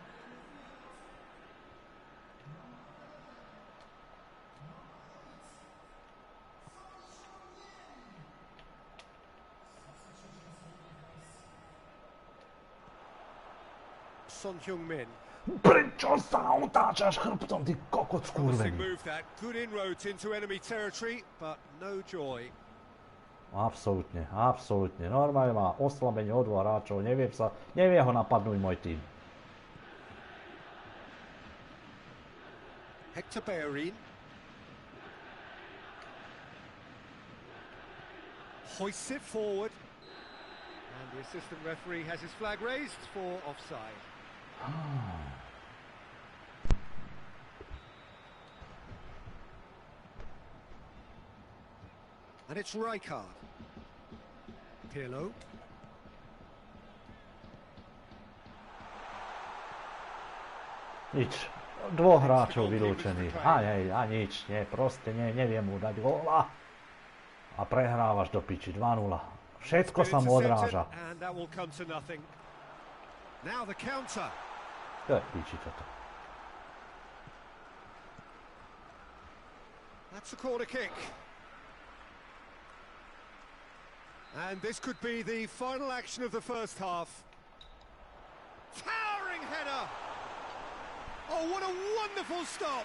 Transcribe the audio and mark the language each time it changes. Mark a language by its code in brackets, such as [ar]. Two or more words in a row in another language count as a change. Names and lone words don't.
[sk] Son Heung-min. Prečo sa otáčaš chrbtom, ty kokot [en] Promising [sk] skurvený? [en] move that. Good inroads into enemy territory, but no joy. [sk] Absolútne, absolútne. Normálne má oslabenie o 2 hráčov, nevie ho napadnúť môj tým. [en] Hector Bellerin. Hoists it forward. And the assistant referee has his flag raised for offside. And it's Rijkaard. Pirlo. [sk] Nič. 2 hráčov vylúčených. A nič, nie, proste neviem mu dať góla. A prehrávaš do piči, 2-0. Všetko sa mu odráža. [en] And that will come to nothing. Now the counter. [sk] To je piči toto. [en] That's a corner kick. And this could be the final action of the first half. Towering header! Oh, what a wonderful stop!